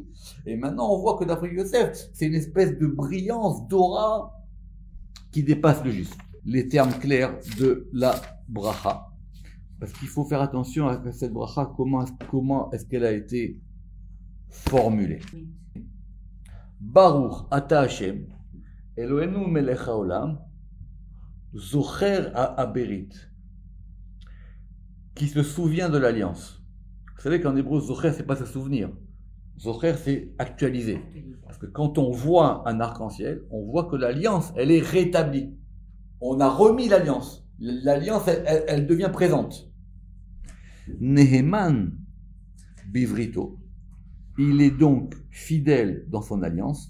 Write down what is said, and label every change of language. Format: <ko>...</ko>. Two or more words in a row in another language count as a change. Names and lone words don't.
<fr>Et maintenant, on voit que d'après Yosef, c'est une espèce de brillance d'aura qui dépasse le juste. Les termes clairs de la bracha. Parce qu'il faut faire attention à cette bracha, comment est-ce qu'elle a été formulée.</fr> <he>ברוך אתה השם, אלוהינו מלך העולם, זוכר הברית,</he> <fr>qui se souvient de l'alliance. Vous savez qu'en hébreu, zocher, c'est pas se souvenir. Zocher, c'est actualisé. Parce que quand on voit un arc-en-ciel, on voit que l'alliance, elle est rétablie. On a remis l'alliance. L'alliance, elle devient présente.</fr> <he>נאמן בבריתו,</he> <fr>il est donc fidèle dans son alliance.</fr>